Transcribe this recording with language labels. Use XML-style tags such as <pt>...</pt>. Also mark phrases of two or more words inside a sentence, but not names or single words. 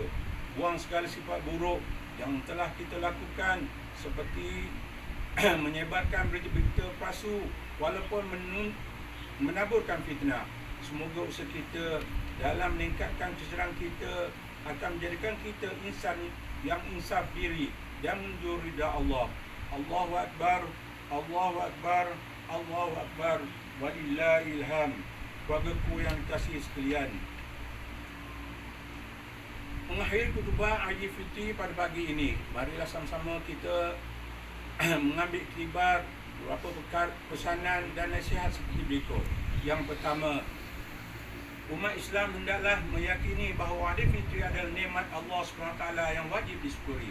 <ms>Buang segala sifat buruk yang telah kita lakukan seperti menyebarkan berita-berita palsu walaupun menaburkan fitnah. Semoga usaha kita dalam meningkatkan kesedaran kita akan menjadikan kita insan yang insaf diri dan menuju ridha Allah.</ms> <ar>الله أكبر، الله أكبر، الله أكبر، ولله الحمد.</ar> <ms>Keluargaku yang dikasihi sekalian, mengakhiri khutbah Aidilfitri pada pagi ini, marilah sama-sama kita mengambil iktibar beberapa pesanan dan nasihat seperti berikut. Yang pertama, umat Islam hendaklah meyakini bahawa Aidilfitri adalah nikmat Allah SWT yang wajib disyukuri.</ms>